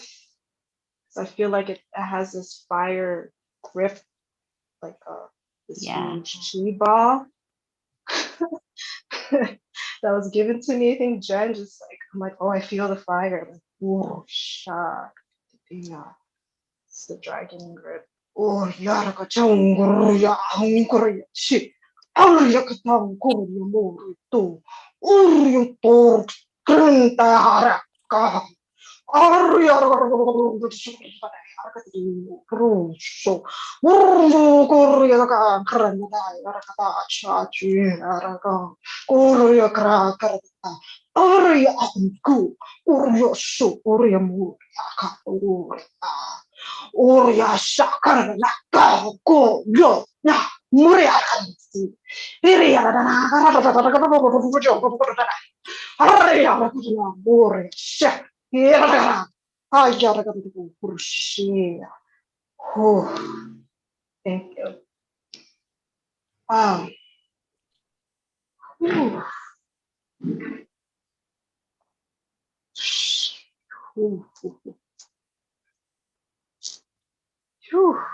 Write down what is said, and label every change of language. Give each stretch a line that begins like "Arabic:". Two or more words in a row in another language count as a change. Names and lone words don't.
English: So I feel like it has this fire grip, like this huge chi ball that was given to me. I think Jen just like, I'm like, oh, I feel the fire. I'm like, whoa, shock. Yeah, it's the dragon grip. Oh, yaraka chunguru ya hunguru shit. Arya katang kurya morito. Uryo tor krenta haraka. Arya Russo. Uryo kurya ka krenta haraka chachi haraka. Uryo kra karata. Arya aku. Uryo su urya murya ka urya. Urya sakar naka ko yo na murya kansi. Iriya na Arya murya sa. Iriya. Ayara ka kursiya. Oh, thank you. Wow. Whew. Whew. Whew.